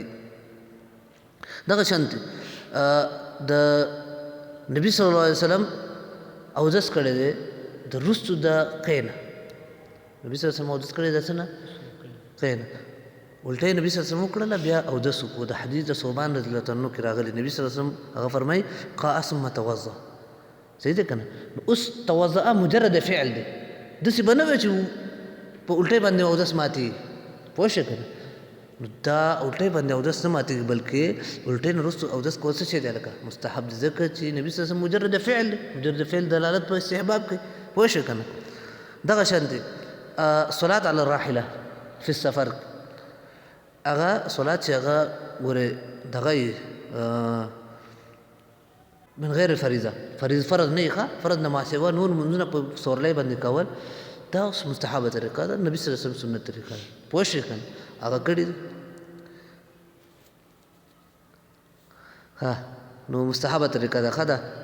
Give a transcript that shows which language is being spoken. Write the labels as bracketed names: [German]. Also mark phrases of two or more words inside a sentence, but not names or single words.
[Pashto] دغه شانتې د نبی [Arabic] صلی الله علیه وسلم [Pashto] اودس کړی دی د وروستو د قی نه. نبی [Arabic] صلی الله علیه وسلم [Pashto] اودس کړی دی څه نه قی نه الټی نبی [Arabic] صلی الله علیه وسلم [Pashto] وکړله بیا اودس وکړو. د حدیث د ثوبان [Arabic] رضی الله عنه [Pashto] کې راغلی نبی [Arabic] صلی الله علیه وسلم [Pashto] هغه فرمایي [Arabic] قاء ثم توضأ. [Pashto] صحیح دی که نه؟ نو اوس توضأ مجرد فعل دی داسې به نه وی چې په الټی باندې اودس ماتېږي پوه شوې که نه. نو دا الټی باندې اودس نه ماتېږي بلکې الټی نه وروستو اودس کول څه شی دی لکه مستحب دی ځکه چې نبي [Arabic] صلی الله علیه وسلم [Pashto] مجرد فعل دی مجرد فعل دلالت په استحباب کوي پوه شوې که نه. دغه شانتې [Arabic] صلات علی الراحله فی السفر [Pashto] هغه صلات چې هغه ګورې دغه [Arabic] من غیر الفریضه [Pashto] فرض نه ښه فرض نه ماسوه نور منځونه په سورلی باندې کول دا اوس مستحبه طریقه ده نبي [Arabic] صلی الله علیه وسلم [Pashto] سنت طریقه ده پوه شوې که نه هغه کړي دي ها نو مستحبه طریقه ده ښه ده.